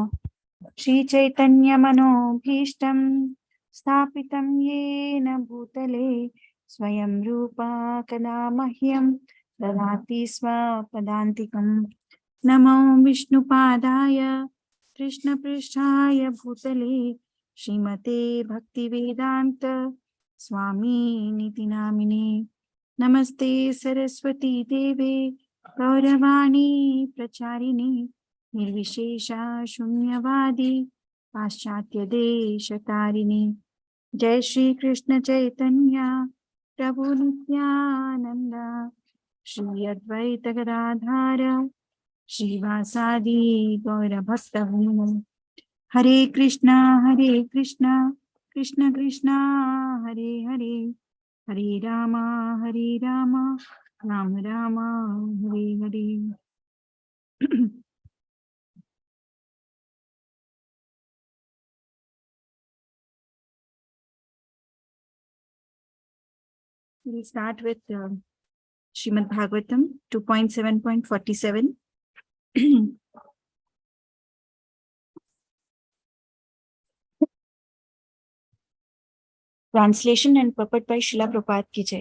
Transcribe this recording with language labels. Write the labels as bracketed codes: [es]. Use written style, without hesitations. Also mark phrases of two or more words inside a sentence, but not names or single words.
[sa] శ్రీచైతన్యమనోభీష్టం స్థాపితం యేన భూతలే స్వయం రూపా కదా మహ్యం దదాతి స్వపదాంతికం. నమో విష్ణుపాదాయ కృష్ణపృష్ఠాయ భూతలే శ్రీమతే భక్తివేదాంత స్వామినితి నామినే. Namaste Saraswati Deve Gauravani Pracharini Nirvishesha Shunyavadi Paschatya Desha Tarini Jai Shri Krishna Chaitanya Prabhu Nityananda Shri Advaita Gadadhara Shivasadi Gaura Bhaktavrinda Hare Krishna, Krishna Krishna, Hare Hare, Hare Rama, Rama Rama, Hare Hare. [en] We'll start with Srimad Bhagavatam 2.7.47. Translation and purport by Srila Prabhupada [hi] ki jai.